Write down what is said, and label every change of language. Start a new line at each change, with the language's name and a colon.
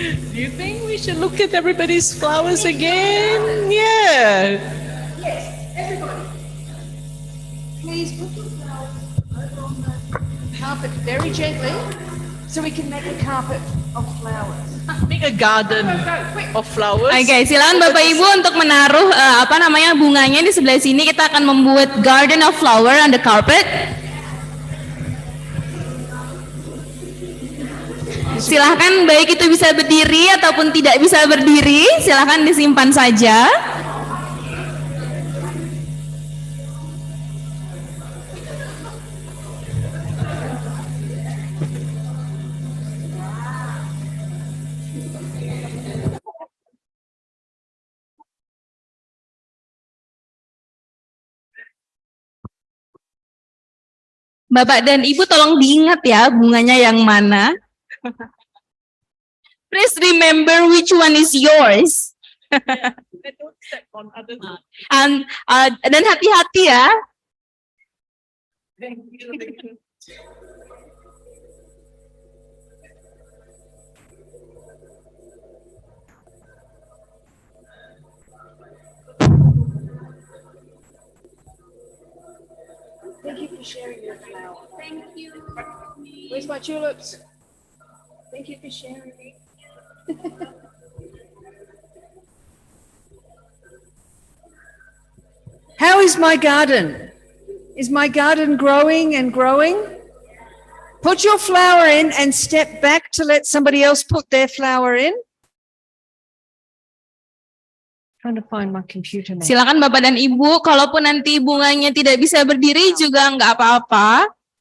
English: Do you think we should look at everybody's flowers again? Yeah. Yes, everybody. Please put your flowers over on the carpet very gently so we can make a carpet of flowers. Make a garden of flowers.
Indonesian: Oke, silakan Bapak Ibu untuk menaruh bunganya di sebelah sini. Kita akan membuat
English: garden of flower on the carpet.
Indonesian: Silahkan, baik itu bisa berdiri ataupun tidak bisa berdiri, silahkan disimpan saja. Bapak dan Ibu tolong diingat ya bunganya yang mana.
English: Please remember which one is yours.
Indonesian: Dan hati-hati ya.
English: Thank you for sharing your flower. Thank you. Where's my tulips? Thank you for sharing. How is my garden? Is my garden growing and growing? Put your flower in and step back to let somebody else put their flower in. Trying to find my computer now.
Indonesian: Silakan Bapak dan Ibu, kalaupun nanti bunganya tidak bisa berdiri juga nggak apa-apa.